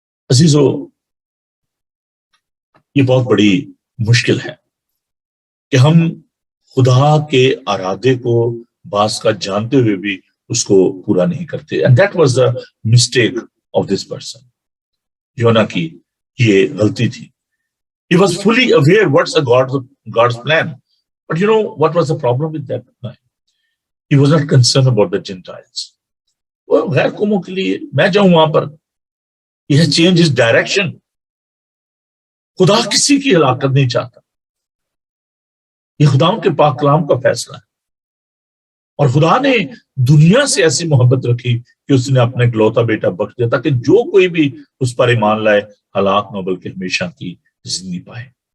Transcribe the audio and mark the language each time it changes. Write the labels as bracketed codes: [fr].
[hi] अजीजों, ये बहुत बड़ी मुश्किल है कि हम खुदा के इरादे को बास का जानते हुए भी उसको पूरा नहीं करते. [en] And that was the mistake of this person. [hi] योना की ये गलती थी. [en] He was fully aware what's God's plan. But you know what was the problem with that guy? He was not concerned about the Gentiles. [hi] वो गैर कौमों के लिए मैं जाऊं वहां पर, यह [en] Change is direction. [hi] खुदा किसी की हलाकत नहीं चाहता. ये खुदा के पाक कलाम का फैसला है. और खुदा ने दुनिया से ऐसी मोहब्बत रखी कि उसने अपना इकलौता बेटा बख्श दिया ताकि जो कोई भी उस पर ईमान लाए हलाक न बल्कि हमेशा की जिंदगी पाए.